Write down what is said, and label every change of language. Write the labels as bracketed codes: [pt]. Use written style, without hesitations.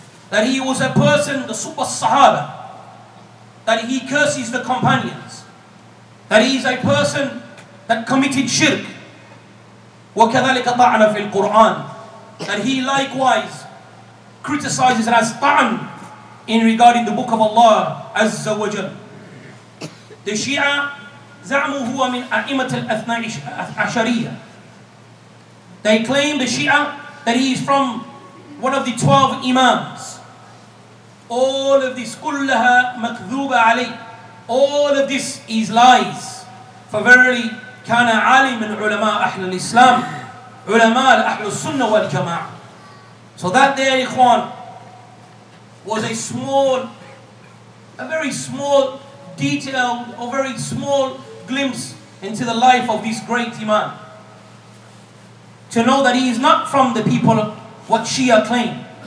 [en] That he was a person, the super Sahaba. That he curses the companions. That he is a person that committed shirk. [ar] وَكَذَلِكَ طَعْنَ فِي الْقُرْآنِ, [en] that he likewise criticizes and has ta'an in regarding the book of Allah Azza wa Jal. The Shia [ar] زعموا هو من أئمة الأثنى عشرية. [en] They claim, the Shia, that he is from one of the 12 Imams. All of this [ar] كلها مكذوبة عليه. [en] All of this is lies. For verily [ar] كان عالم من علماء أهل الإسلام علماء أهل السنة والجماعة. [en] So that there, Ikhwan, was a very small detail, or very small glimpse into the life of this great Imam. To know that he is not from the people of what Shia claim.